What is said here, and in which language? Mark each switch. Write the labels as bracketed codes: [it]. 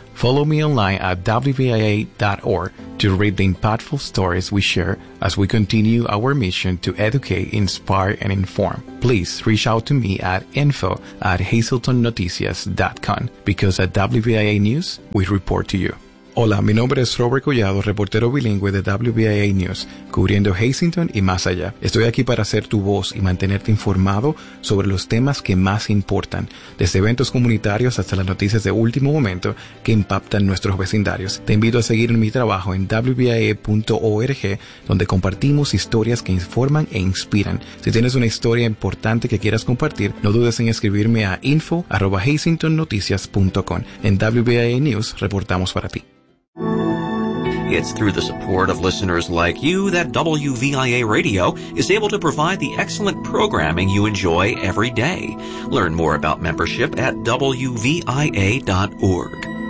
[en] Follow me online at WVIA.org to read the impactful stories we share as we continue our mission to educate, inspire, and inform. Please reach out to me at info@hazeltonnoticias.com because at WVIA News, we report to you. [es] Hola, mi nombre es Robert Collado, reportero bilingüe de WVIA News, cubriendo Hazleton y más allá. Estoy aquí para ser tu voz y mantenerte informado sobre los temas que más importan, desde eventos comunitarios hasta las noticias de último momento que impactan nuestros vecindarios. Te invito a seguir en mi trabajo en WVIA.org, donde compartimos historias que informan e inspiran. Si tienes una historia importante que quieras compartir, no dudes en escribirme a info@hazeltonnoticias.com. En WVIA News, reportamos para ti. [en] It's through the support of listeners like you that WVIA Radio is able to provide the excellent programming you enjoy every day. Learn more about membership at WVIA.org.